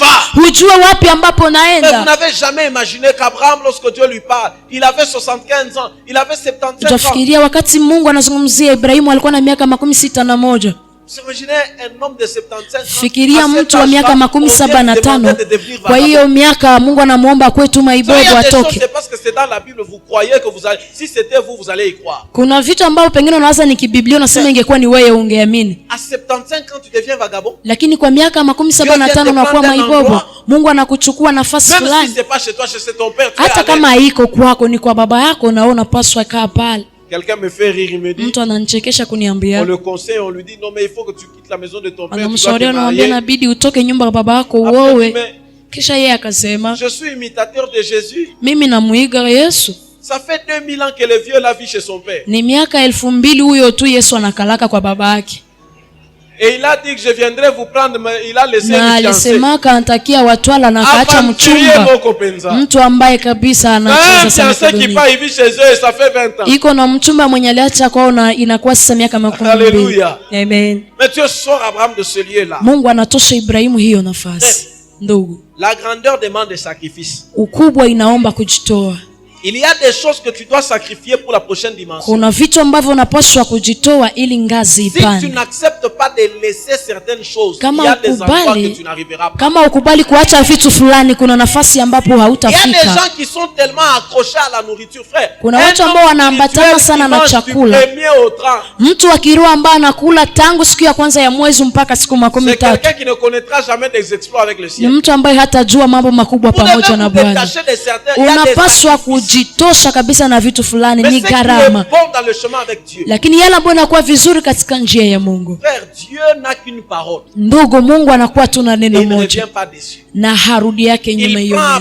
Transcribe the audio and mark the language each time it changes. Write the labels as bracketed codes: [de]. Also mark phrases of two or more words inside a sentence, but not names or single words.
[sw] Hujua wapi ambapo unaenda. [fr] Vous n'avez jamais imaginé qu'Abraham, lorsque Dieu lui parle, il avait 75 ans, il avait 75 ans. [sw] Utafikiria wakati Mungu anazungumzia Ibrahimu alikuwa na miaka 61. Fikiria mtu wa miaka 75. Kwa hiyo miaka Mungu anamuomba kwetu maibobo atoke. Kuna vitu ambavyo pengine unawaza ni kibiblia, unasema ingekuwa ni wewe ungeamini. Lakini kwa miaka 75 unakuwa maibobo. Mungu anakuchukua nafasi fulani. Hata kama haiko kwako, ni kwa baba yako, na wewe unapaswa kaa pale. [fr] Quelqu'un me fait rire, il me dit. [sw] Mtu ananichekesha kuniambia. [fr] On le conseille, on lui dit non mais il faut que tu quittes la maison de ton père. [sw] Anamshauri, anamwambia inabidi utoke nyumba ya baba yako uoe. Kisha yeye akasema, [fr] je suis imitateur de Jésus. [sw] Mimi namuiga Yesu. [fr] Ça fait 2000 ans que le vieux la vit chez son père. [sw] Ni miaka 2000 huyo tu Yesu anakalaka kwa baba yake. [fr] Et il a dit que je viendrai vous prendre, mais il a laissé [sw] na alisema kanatakia watwala na kaacha mchumba, mtu ambaye kabisa anacheza sana dunia. Iko na mchumba mwenye aliacha kwao na inakuwa sasa miaka 20. Amen. [fr] Mais Dieu sort Abraham de ce lieu là. [sw] Mungu anatosha Ibrahimu hiyo nafasi. Ndugu, [fr] la grandeur demande des sacrifices. [sw] Ukubwa inaomba kujitoa. [fr] Il y a des choses que tu dois sacrifier pour la prochaine dimension. [sw] Kuna vitu ambavyo unapaswa kujitoa ili ngazi ipande. [fr] Si tu n'acceptes pas de laisser certaines choses, il y a des endroits que tu n'arriveras pas. [sw] Kama ukubali kuacha vitu fulani, kuna nafasi ambapo hautafika. [fr] Il y a des gens qui sont tellement accrochés à la nourriture, frère. [sw] Kuna watu ambao wanaambatana sana na chakula. Mtu wa kiroho ambaye anakula tangu siku ya kwanza ya mwezi mpaka siku 13. [fr] C'est quelqu'un qui ne connaîtra jamais des exploits avec le ciel. [sw] Ni mtu ambaye hatajua mambo makubwa pamoja na Bwana. Unapaswa kujitosha kabisa na vitu fulani, ni gharama. Lakini yale ambayo yanakuwa vizuri katika njia ya Mungu. Ndugu, Mungu anakuwa tu na neno moja na harudi yake nyuma hiyo.